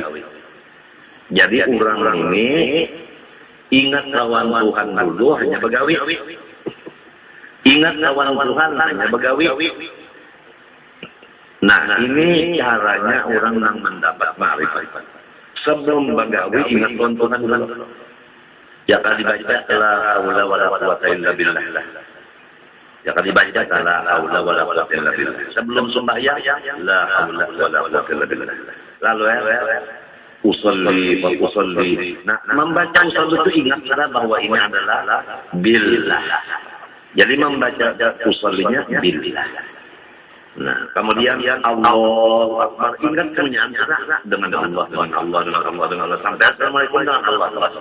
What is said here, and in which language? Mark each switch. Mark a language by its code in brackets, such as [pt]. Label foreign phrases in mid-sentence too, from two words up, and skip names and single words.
[bjn] Jadi orang ini ingat lawan Tuhan dulu hanya bagawi. Ingat lawan Tuhan hanya bagawi. [id] Nah, ini caranya orang yang mendapat makrifat. [bjn] Sebelum bagawi ingat lawan Tuhan dulu. [id] Ya kan dibaca [ar] لا حول ولا قوة إلا بالله. [id] Ya kan dibaca [ar] لا حول ولا قوة إلا بالله. [id] Sebelum sembahyang [ar] لا حول ولا قوة إلا بالله. Lalu أصلي وأصلي. [id] Nah, membaca usolli itu ingat bahwa ini adalah billah. Jadi membaca usollinya billah. Nah, kemudian [ar] الله أكبر, [id] ingat kemuliaan dengan Allah, dengan Allah sampai assalamualaikum dengan Allah.